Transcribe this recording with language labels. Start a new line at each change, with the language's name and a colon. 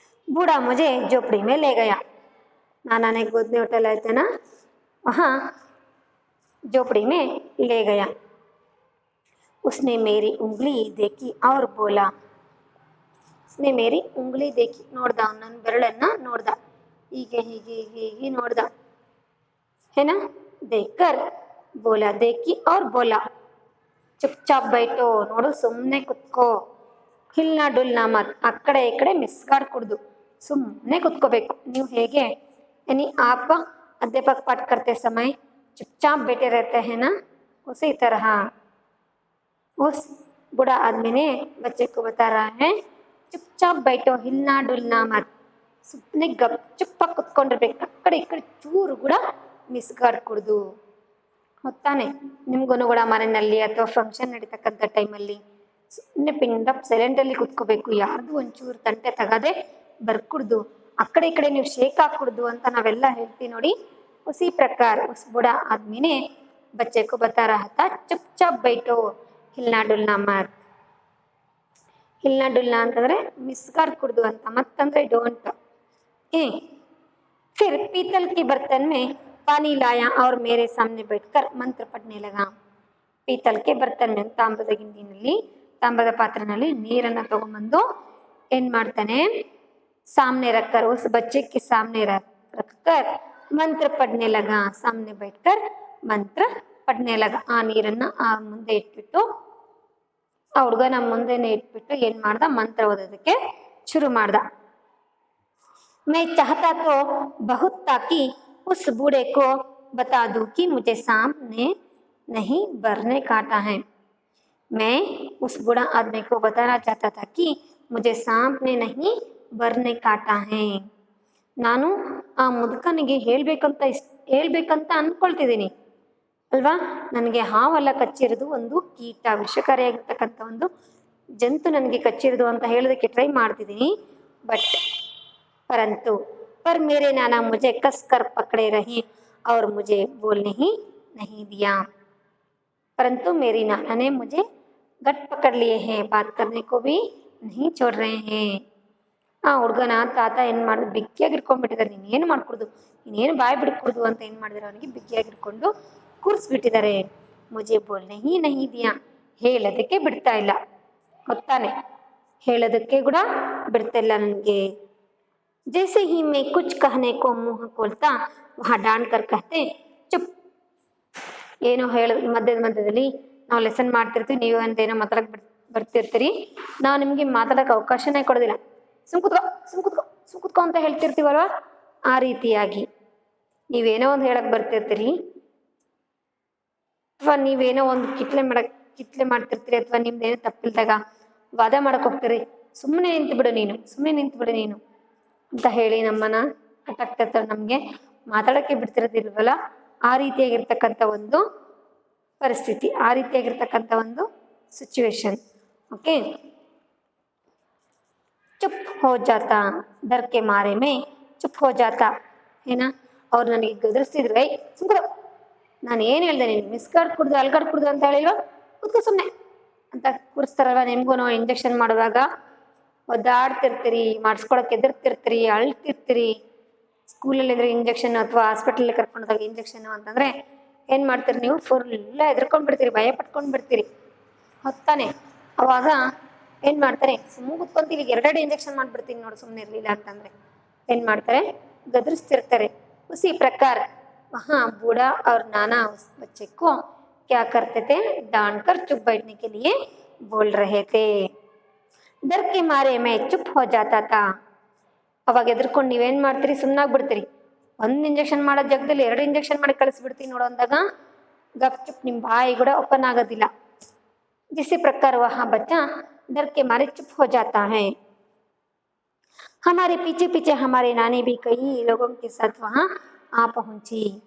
Hindi: बूढ़ा मुझे झोपड़ी में ले गया। नाना ने गोद में उठा लाए थे ना, वहाँ झोपड़ी में ले गया। उसने मेरी उंगली देखी और बोला, उसने मेरी उंगली देखी,
Kannada: ನೋಡ್ದ ನನ್ನ ಬೆರಳನ್ನ ನೋಡ್ದ, ಹೀಗೆ ಹೀಗೆ ಹೀಗೆ ನೋಡ್ದ
Hindi: है ना। देखकर बोला, देखी और बोला, चुपचाप बैठो,
Kannada: ನೋಡು ಸುಮ್ಮನೆ ಕುತ್ಕೋ, ಹಿಲ್ನ ಡುಲ್ನ ಮತ್, ಆ ಕಡೆ ಈ ಕಡೆ ಮಿಸ್ಗಾಡ್ಕೊಡ್ದು, ಸುಮ್ಮನೆ ಕುತ್ಕೋಬೇಕು. ನೀವು ಹೇಗೆ
Hindi: यानी आप अध्यापक पाठ करते समय चुपचाप बैठे रहते हैं ना, उसी तरह उस बूढ़ा आदमी ने बच्चे को बता रहा है, चुपचाप बैठो, हिलना डुलना मत,
Kannada: ಸುಮ್ಮನೆ ಗಪ್ ಚುಪ್ಪಾಗಿ ಕುತ್ಕೊಂಡಿರ್ಬೇಕು, ಆ ಕಡೆ ಈ ಕಡೆ ಚೂರು ಕೂಡ ಮಿಸ್ಗಾಡ್ಕೊಡ್ದು. ಹೊತ್ತಾನೆ ನಿಮ್ಗೂ ಕೂಡ ಮನೆಯಲ್ಲಿ ಅಥವಾ ಫಂಕ್ಷನ್ ನಡೀತಕ್ಕಂಥ ಟೈಮಲ್ಲಿ ಸುಮ್ಮನೆ ಪಿಂಡಪ್ ಸೈಲೆಂಟಲ್ಲಿ ಕುತ್ಕೋಬೇಕು, ಯಾರ್ದು ಒಂಚೂರು ತಂಟೆ ತಗದೆ ಬರ್ಕುಡ್ದು, ಆ ಕಡೆ ಈ ಕಡೆ ನೀವು ಶೇಕ್ ಹಾಕ್ಕೊಡ್ದು ಅಂತ ನಾವೆಲ್ಲ ಹೇಳ್ತೀವಿ ನೋಡಿ.
Hindi: उसी प्रकार उस बूढ़ा आदमी ने बच्चे को बता रहा था, चुपचाप बैठो, हिलना डुलना मत। हिलना डुलना
Kannada: ಅಂತಂದ್ರೆ ಮಿಸ್ಗಾಡ್ಕೊಡ್ದು ಅಂತ, ಮತ್ತಂದ್ರೆ ಡೋಂಟ್।
Hindi: फिर पीतल के बर्तन में पानी लाया और मेरे सामने बैठकर मंत्र पढ़ने लगा। पीतल के बर्तन में
Kannada: ताಮ್ರದ ಗಿಂಡಿನಲ್ಲಿ ತಾಮ್ರದ ಪಾತ್ರೆನಲ್ಲಿ ನೀರನ್ನು ತಗೊಂಬಂದು ಏನ್ ಮಾಡ್ತಾನೆ,
Hindi: सामने रखकर उस बच्चे के सामने रखकर मंत्र पढ़ने लगा। सामने बैठकर मंत्र पढ़ने लगा।
Kannada: ಆ ನೀರನ್ನ ಆ ಮುಂದೆ ಇಟ್ಬಿಟ್ಟು, ಆ ಹುಡುಗನ ಮುಂದೆನೆ ಇಟ್ಬಿಟ್ಟು ಏನ್ ಮಾಡ್ದ, ಮಂತ್ರ ಓದೋದಕ್ಕೆ ಶುರು ಮಾಡ್ದ।
Hindi: मैं चाहता तो बहुत ताकि उस बूढ़े को बता दूं कि मुझे सांप ने नहीं बरने काटा है। मैं उस बूढ़ा आदमी को बताना चाहता था कि मुझे सांप ने नहीं ಬರ್ನೆ ಕಾಟಾ ಹೇ।
Kannada: ನಾನು ಆ ಮುದುಕನಿಗೆ ಹೇಳ್ಬೇಕಂತ ಅನ್ಕೊಳ್ತಿದ್ದೀನಿ ಅಲ್ವಾ, ನನಗೆ ಹಾವೆಲ್ಲ ಕಚ್ಚಿರೋದು ಒಂದು ಕೀಟ, ವಿಷಕಾರಿಯಾಗಿರ್ತಕ್ಕಂಥ ಒಂದು ಜಂತು ನನಗೆ ಕಚ್ಚಿರೋದು ಅಂತ ಹೇಳೋದಕ್ಕೆ ಟ್ರೈ ಮಾಡ್ತಿದ್ದೀನಿ।
Hindi: ಬಟ್ परंतु पर मेरे नाना मुझे कस कर पकड़े रहे और मुझे बोलने ही नहीं दिया। परंतु मेरी नाना ने मुझे गट पकड़ लिए हैं, बात करने को भी नहीं छोड़ रहे हैं।
Kannada: ಆ ಹುಡುಗನ ತಾತ ಏನು ಮಾಡಿದ್ರು, ಬಿಗಿಯಾಗಿ ಹಿಡ್ಕೊಂಡ್ಬಿಟ್ಟಿದ್ದಾರೆ। ನೀನೇನು ಮಾಡ್ಕೊಡ್ದು, ನೀನೇನು ಬಾಯಿ ಬಿಡ್ಕೊಡ್ದು ಅಂತ ಏನು ಮಾಡಿದಾರೆ, ಅವನಿಗೆ ಬಿಗಿಯಾಗಿ ಹಿಡ್ಕೊಂಡು ಕೂರಿಸ್ಬಿಟ್ಟಿದ್ದಾರೆ।
Hindi: ಮುಜೆ ಬೋಲ್ನೆ ಹಿ ನಹಿ ದಿಯಾ,
Kannada: ಹೇಳೋದಕ್ಕೆ ಬಿಡ್ತಾ ಇಲ್ಲ, ಗೊತ್ತಾನೆ, ಹೇಳೋದಕ್ಕೆ ಕೂಡ ಬಿಡ್ತಾ ಇಲ್ಲ ನನಗೆ।
Hindi: जैसे ही मैं कुछ कहने को मुंह खोलता वहाँ डांट कर कहते चुप।
Kannada: ಏನೋ ಮಧ್ಯದಲ್ಲಿ ನಾವು ಲೆಸನ್ ಮಾಡ್ತಿರ್ತೀವಿ, ನೀವು ಅಂತೇನೋ ಮಾತಾಡಕ್ ಬರ್ತಿರ್ತೀರಿ, ನಾವು ನಿಮಗೆ ಮಾತಾಡೋಕೆ ಅವಕಾಶನೇ ಕೊಡೋದಿಲ್ಲ, ಸುಮ್ ಕುತ್ಕೋ ಅಂತ ಹೇಳ್ತಿರ್ತೀವಲ್ವ, ಆ ರೀತಿಯಾಗಿ ನೀವೇನೋ ಒಂದು ಹೇಳಕ್ ಬರ್ತಿರ್ತೀರಿ, ಅಥವಾ ನೀವೇನೋ ಒಂದು ಕಿತ್ಲೆ ಮಾಡ್ತಿರ್ತೀರಿ, ಅಥವಾ ನಿಮ್ದೇನೋ ತಪ್ಪಿಲ್ದಾಗ ವಾದ ಮಾಡಕ್ ಹೋಗ್ತೀರಿ, ಸುಮ್ಮನೆ ನಿಂತು ಬಿಡು ನೀನು ಅಂತ ಹೇಳಿ ನಮ್ಮನ್ನ ಕಟ್ಟಾಗ್ತಿರ್ತಾರೆ, ನಮ್ಗೆ ಮಾತಾಡಕ್ಕೆ ಬಿಡ್ತಿರೋದಿಲ್ವಲ್ಲ, ಆ ರೀತಿಯಾಗಿರ್ತಕ್ಕಂಥ ಒಂದು ಪರಿಸ್ಥಿತಿ, ಆ ರೀತಿಯಾಗಿರ್ತಕ್ಕಂಥ ಒಂದು ಸಿಚುವೇಶನ್।
Hindi: ಓಕೆ, चुप हो जाता, डर के मारे में चुप हो जाता है ना।
Kannada: ಅವ್ರು ನನಗೆ ಗದರಿಸ್ತಿದ್ರು, ಸುಮ್ಮನೆ ನಾನು ಏನು ಹೇಳ್ದೆ, ನೀನು ಮಿಸ್ಗಾಡ್ ಕುಡ್ದು ಅಲ್ಗಾಡ್ ಕುಡ್ದು ಅಂತ ಹೇಳಿಲ್ವ, ಕೂತ್ಕೋ ಸುಮ್ಮನೆ ಅಂತ ಕೂರಿಸ್ತಾರಲ್ವ। ನಿಮ್ಗೂ ಇಂಜೆಕ್ಷನ್ ಮಾಡುವಾಗ ಒದ್ದಾಡ್ತಿರ್ತೀರಿ, ಮಾಡಿಸ್ಕೊಳಕ್ಕೆ ಎದುರ್ತಿರ್ತೀರಿ, ಅಳ್ತಿರ್ತೀರಿ, ಸ್ಕೂಲಲ್ಲಿದ್ರೆ ಇಂಜೆಕ್ಷನ್ ಅಥವಾ ಹಾಸ್ಪಿಟಲ್ ಕರ್ಕೊಂಡೋದಾಗ ಇಂಜೆಕ್ಷನ್ ಅಂತಂದ್ರೆ ಏನು ಮಾಡ್ತೀರಿ, ನೀವು ಫುಲ್ಲ ಎದ್ರಕೊಂಡು ಬಿಡ್ತೀರಿ, ಭಯ ಪಟ್ಕೊಂಡು ಬಿಡ್ತೀರಿ, ಹೊತ್ತಾನೆ। ಅವಾಗ ಏನು ಮಾಡ್ತಾರೆ, ಸುಮ್ಮನೆ ಕುತ್ಕೊಂತೀವಿ, ಎರಡೆರಡು ಇಂಜೆಕ್ಷನ್ ಮಾಡಿಬಿಡ್ತೀನಿ ನೋಡು ಸುಮ್ಮನೆ ಇರಲಿಲ್ಲ ಅಂತಂದರೆ ಏನು ಮಾಡ್ತಾರೆ, ಗದರಿಸ್ತಿರ್ತಾರೆ।
Hindi: उसी प्रकार वहाँ बूढ़ा और नाना उस बच्चे को क्या करते थे, डांट कर चुप बैठने के लिए बोल रहे थे। डर के मारे मैं चुप हो जाता था।
Kannada: ಅವಾಗ ಎದ್ರಕೊಂಡು ನೀವೇನು ಮಾಡ್ತೀರಿ, ಸುಮ್ಮನಾಗ್ಬಿಡ್ತೀರಿ, ಒಂದು ಇಂಜೆಕ್ಷನ್ ಮಾಡೋ ಜಾಗದಲ್ಲಿ 2 ಇಂಜೆಕ್ಷನ್ ಮಾಡಿ ಕಳಿಸ್ಬಿಡ್ತೀನಿ ನೋಡೋ ಅಂದಾಗ ಗಪ್ ಚುಪ್, ನಿಮ್ಮ ಬಾಯಿ ಕೂಡ ಓಪನ್ ಆಗೋದಿಲ್ಲ।
Hindi: जिसी प्रकार वह बच्चा डर के मारे चुप हो जाता है। हमारे पीछे पीछे हमारे नानी भी कई लोगों के साथ वहाँ आ पहुंची।